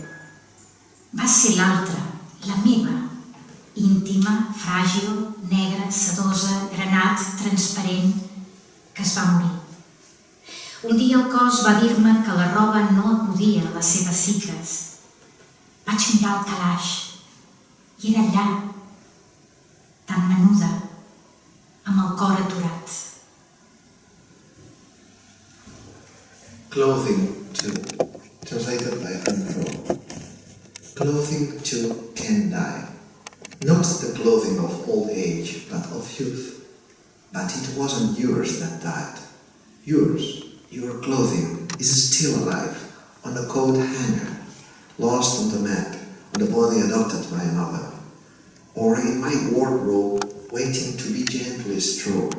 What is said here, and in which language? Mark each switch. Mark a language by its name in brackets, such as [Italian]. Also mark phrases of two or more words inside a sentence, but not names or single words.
[Catalan] Va ser l'altra, la meva, íntima, fràgil, negra, sedosa, granat, transparent, que es va morir. Un dia el cos va dir-me que la roba no acudia a les seves cicles. Vaig mirar el calaix i era allà, tan menuda, amb el cor aturat. [English] Clothing too, translated by Crowe. Clothing too can die. Not the clothing of old age, but of youth. But it wasn't yours that died. Yours, your clothing, is still alive, on a coat hanger, lost on the map, on the body adopted by another, or in my wardrobe, waiting to be gently stroked.